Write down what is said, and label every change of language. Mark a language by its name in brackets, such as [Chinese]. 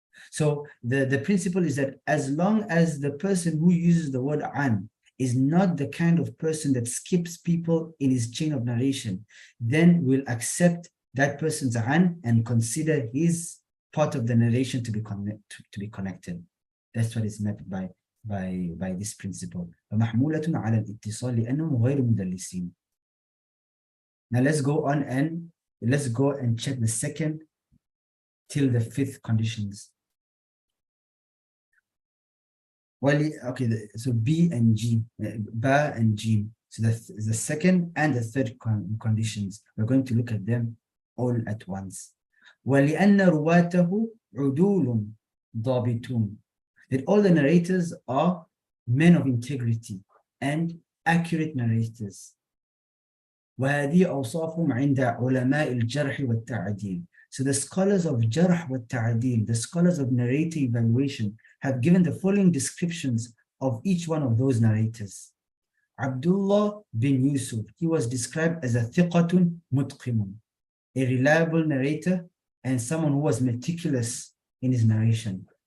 [English] So the principle is that as long as the person who uses the word an is not the kind of person that skips people in his chain of narration, then we'll accept that person's an and consider his part of the narration to be connected. That's what is meant by this principle. [Arabic] فمحمولة على الاتصال لأنهم غير مدلسين. [English] Now let's go and check the second till the fifth conditions. Well, okay, so B and G, Ba and G. So the second and the third conditions, we're going to look at them all at once. [Arabic] وَلِأَنَّ رُوَاتَهُ عُدُولٌ ضَابِطٌ. [English] That all the narrators are men of integrity and accurate narrators. [Arabic] وهذه أوصافهم عند علماء الجرح والتعديل. [English] So the scholars of Jarh wa Ta'adil, the scholars of narrator evaluation, have given the following descriptions of each one of those narrators. Abdullah bin Yusuf, he was described as a thiqatun mutqimun, a reliable narrator and someone who was meticulous in his narration.